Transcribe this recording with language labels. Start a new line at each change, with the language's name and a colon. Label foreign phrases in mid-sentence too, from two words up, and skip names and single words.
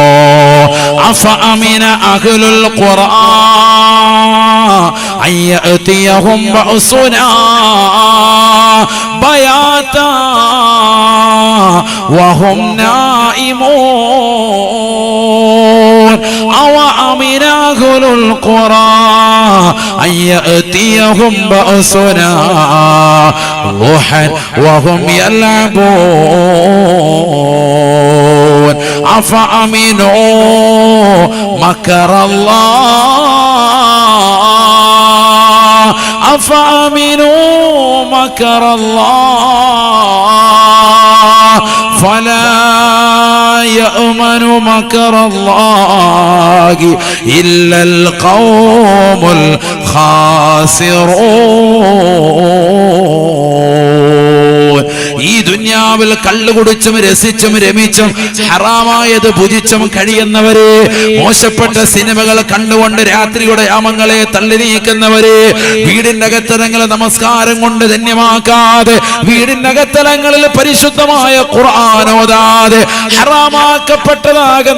Arabic: أفأمن أهل القرآن أيأتيهم بأسنا بياتا وهم نائمون. أوأمن أهل القرى أن يأتيهم بأسنا ضحى وهم يلعبون أفأمنوا مكر الله أفأمنوا مكر الله فلا يأمن مكر الله إلا القوم الخاسرون.
Malayalam: ഈ ദുനിയാവിൽ കള്ളു കുടിച്ചും രസിച്ചും രമിച്ചും ഹറാമായത് ഭുജിച്ചും കഴിയുന്നവരെ, മോശപ്പെട്ട സിനിമകൾ കണ്ടുകൊണ്ട് രാത്രിയുടെ യാമങ്ങളെ തള്ളി നീക്കുന്നവരെ, വീടിന്റെ അകത്തലങ്ങളെ നമസ്കാരം കൊണ്ട് ധന്യമാക്കാതെ, വീടിന്റെ അകത്തലങ്ങളിൽ പരിശുദ്ധമായ ഖുർആൻ ഓതാതെ, ഹറാമാക്കപ്പെട്ടതാകുന്ന